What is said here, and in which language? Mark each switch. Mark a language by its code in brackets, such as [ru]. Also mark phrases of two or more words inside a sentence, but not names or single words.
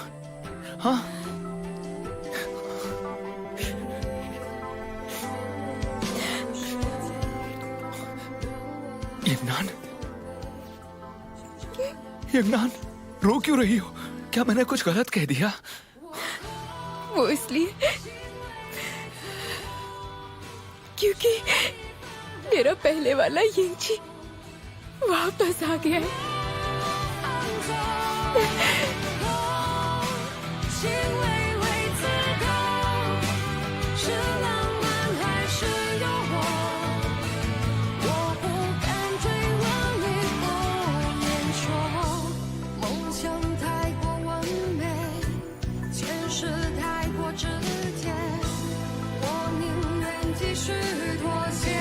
[hi] हाँ, यंगनान, यंगनान, रो क्यों रही हो? क्या मैंने कुछ गलत कह दिया? वो इसलिए क्योंकि मेरा पहले वाला यिंगची वापस आ गया है। [zh] 心微微刺痛，是浪漫还是诱惑？我不敢追问你不言说，梦想太过完美，现实太过直接，我宁愿继续妥协。